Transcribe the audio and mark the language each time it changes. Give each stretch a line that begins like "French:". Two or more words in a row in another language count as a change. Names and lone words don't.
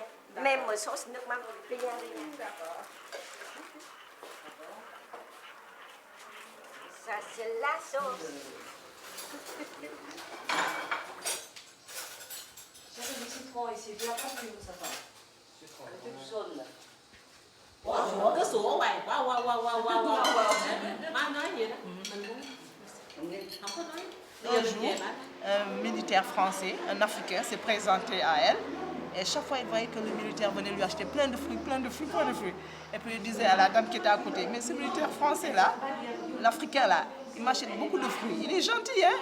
French: Même sauce, rien. Ça, c'est la sauce. J'avais du citron ici, tu as pas vu ça va. Le truc jaune là.
Vietnamese: Cái sủa hoài wow. Má nói gì đó. Mình cũng không có nói.
French: Un jour, un militaire français, un Africain, s'est présenté à elle. Et chaque fois, il voyait que le militaire venait lui acheter plein de fruits. Et puis il disait à la dame qui était à côté, mais ce militaire français-là, l'Africain là, il m'achète beaucoup de fruits. Il est gentil, hein?